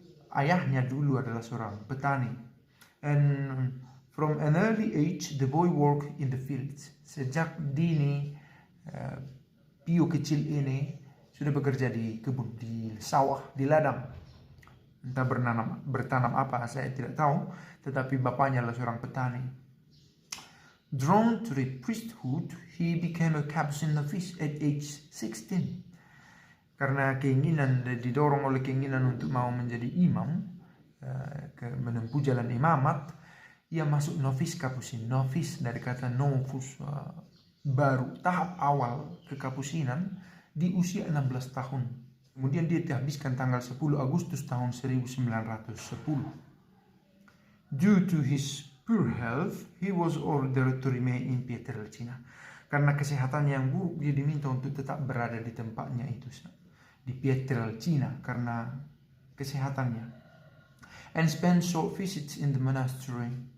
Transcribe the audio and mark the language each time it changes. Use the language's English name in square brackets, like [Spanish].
[Indonesian] Ayahnya dulu adalah seorang petani. [English] And from an early age, the boy worked in the fields. [Indonesian] Sejak dini, Pio kecil ini sudah bekerja di kebun, di sawah, di ladang. Entah bertanam apa, saya tidak tahu. Tetapi bapaknya adalah seorang petani. [English] Drawn to the priesthood, he became a Capuchin novice at age 16. [Indonesian] Karena didorong oleh keinginan untuk mau menjadi imam, menempuh jalan imamat, ia masuk novis Kapusin. Novis dari kata novus, baru, tahap awal kekapusinan di usia 16 tahun. Kemudian dia dihabiskan tanggal 10 Agustus tahun 1910. [English] Due to his poor health, he was ordered to remain in Pietrelcina. [Indonesian] Karena kesehatannya yang buruk, dia diminta untuk tetap berada di tempatnya itu, di Pietrelcina, karena kesehatannya. [English] And spend short visits in the monastery.